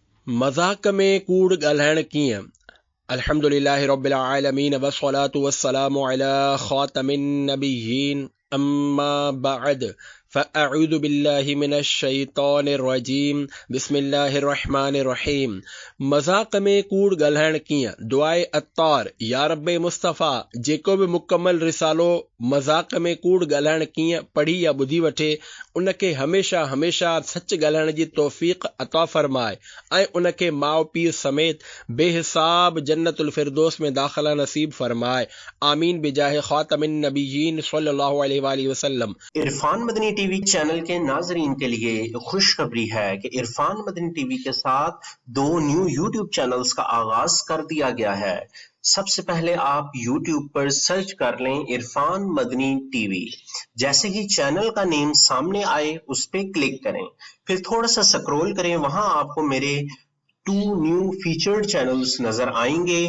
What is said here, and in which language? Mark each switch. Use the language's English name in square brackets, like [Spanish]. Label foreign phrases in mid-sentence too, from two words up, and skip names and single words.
[Sindhi] मज़ाक में कूड़ ॻाल्हाइण कीअं। [Arabic] الحمد لله رب العالمين والصلاة والسلام على خاتم النبيين أما بعد فأعوذ بالله من الشيطان الرجيم بسم الله الرحمن الرحيم. [Sindhi] मज़ाक में कूड़ ॻाल्हाइण कीअं। दुआए अत्तार, या रब्बे मुस्तफ़ा जेको बि मुकमल रिसालो मज़ाक में कूड़ ॻाल्हाइण कीअं पढ़ी या ॿुधी वठे उनखे हमेशा हमेशा सच ॻाल्हाइण जी तौफ़ीक़ अता फ़रमाए ऐं उनखे माउ पीउ समेत बेहिसाब जन्नतुल फिरदौस में दाख़िला नसीब फरमाए। [Arabic] آمين بجاه خاتم النبيين صلى الله عليه وسلم. [Hindi] इरफान मदनी टीवी चैनल के नाजरीन के लिए खुशखबरी है कि इरफान मदनी टीवी के साथ 2 न्यू यूट्यूब चैनल्स का आगाज कर दिया गया है। सबसे पहले आप यूट्यूब पर सर्च कर लें इरफान मदनी टीवी। जैसे ही चैनल का नेम सामने आए उस पर क्लिक करें, फिर थोड़ा सा स्क्रॉल करें, वहां आपको मेरे 2 न्यू फीचर्ड चैनल्स नजर आएंगे।